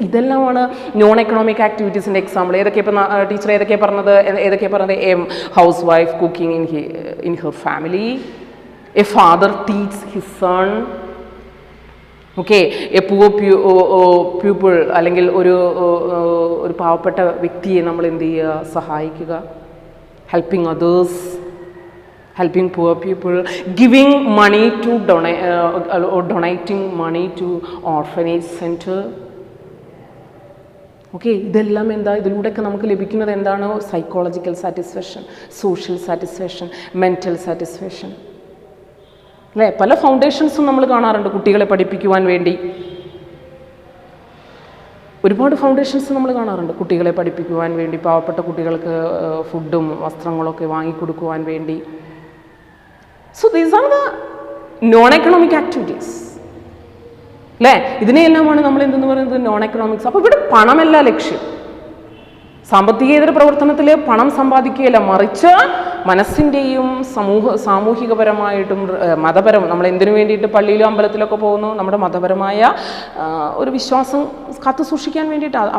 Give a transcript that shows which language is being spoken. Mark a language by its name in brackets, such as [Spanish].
[Malayalam] ഇതെല്ലാമാണ് non economic ആക്ടിവിറ്റീസിൻ്റെ example. ഏതൊക്കെ ഇപ്പം ടീച്ചർ ഏതൊക്കെയാണ് പറഞ്ഞത്? [English] housewife cooking in her family, a father teach his son, okay, a poor people [Malayalam] അല്ലെങ്കിൽ ഒരു പാവപ്പെട്ട വ്യക്തിയെ നമ്മൾ എന്ത് ചെയ്യുക? സഹായിക്കുക. [English] Helping others, helping poor people, giving money to or donating money to orphanage center. [Malayalam] Okay, ഇതെല്ലാം എന്താ? ഇതിലൂടെയൊക്കെ നമുക്ക് ലഭിക്കുന്നത് എന്താണ്? Psychological satisfaction, social satisfaction, mental satisfaction, അല്ലേ? പല ഫൗണ്ടേഷൻസും നമ്മൾ കാണാറുണ്ട് കുട്ടികളെ പഠിപ്പിക്കുവാൻ വേണ്ടി. ഒരുപാട് ഫൗണ്ടേഷൻസ് നമ്മൾ കാണാറുണ്ട് കുട്ടികളെ പഠിപ്പിക്കുവാൻ വേണ്ടി, പാവപ്പെട്ട കുട്ടികൾക്ക് ഫുഡും വസ്ത്രങ്ങളൊക്കെ വാങ്ങിക്കൊടുക്കുവാൻ വേണ്ടി. [English] So these are the non-economic activities, അല്ലേ? [Malayalam] ഇതിനെയെല്ലാമാണ് നമ്മൾ എന്തെന്ന് പറയുന്നത്? Non economics. അപ്പോൾ ഇവിടെ പണമല്ല ലക്ഷ്യം. സാമ്പത്തികേതര പ്രവർത്തനത്തിൽ പണം സമ്പാദിക്കുകയല്ല, മറിച്ച് മനസ്സിൻ്റെയും സാമൂഹികപരമായിട്ടും മതപരം, നമ്മൾ എന്തിനു വേണ്ടിയിട്ട് പള്ളിയിലും അമ്പലത്തിലൊക്കെ പോകുന്നു? നമ്മുടെ മതപരമായ ഒരു വിശ്വാസം കാത്തു സൂക്ഷിക്കാൻ വേണ്ടിയിട്ട്.